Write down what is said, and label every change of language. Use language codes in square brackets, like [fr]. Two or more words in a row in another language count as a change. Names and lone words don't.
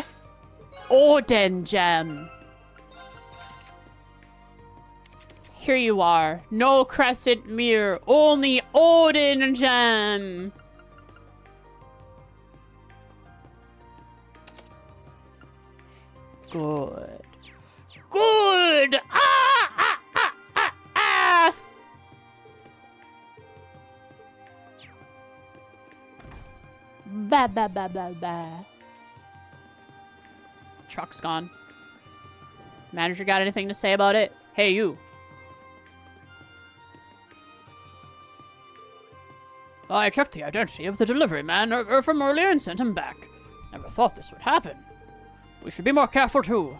[en] Odin Gem. Here you are. No crescent mirror. Only Odin Gem. Good. Good! Ah! Ah! Ah! Ah! Ah! Ba ba ba ba ba. Truck's gone. Manager got anything to say about it? Hey, you. I checked the identity of the delivery man from earlier and sent him back. Never thought this would happen. We should be more careful, too.